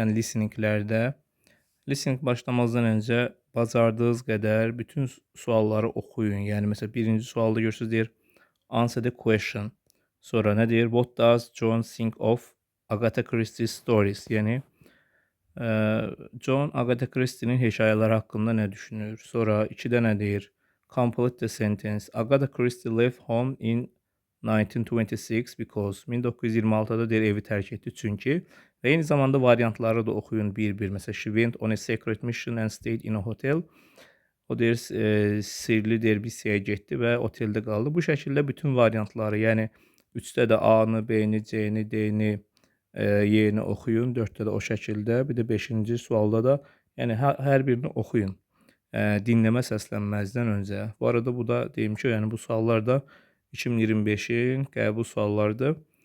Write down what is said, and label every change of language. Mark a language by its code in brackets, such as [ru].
[az] Yəni listeninglərdə. Listening başlamazdan öncə bacardığınız qədər bütün sualları oxuyun. Yəni məsələn birinci sualda görürsüz deyir [en] answer the question. [az] Sonra nə deyir? [en] What does John think of Agatha Christie stories? [az] Yəni John Agatha Christie'nin hekayələri haqqında nə düşünür? Sonra 2-də nə deyir? [en] Complete the sentence. Agatha Christie left home in 1926 because [az] 1926-da deyir evi tərk etdi çünki və eyni zamanda variantları da oxuyun bir-bir. [en] Məsələn, she went on a secret mission and stayed in a hotel. [az] O deyir sirli deyir bir siryə getdi və oteldə qaldı. Bu şəkildə bütün variantları, yəni 3-də də A-nı, B-ni, C-ni, D-ni, Y-ni oxuyun. 4-də də o şəkildə. Bir də 5-ci sualda da yəni hər birini oxuyun. Dinləmə səslənməzdən öncə. Bu arada bu da deyim ki, yəni bu suallar da 2025-in qəbul suallarıdır.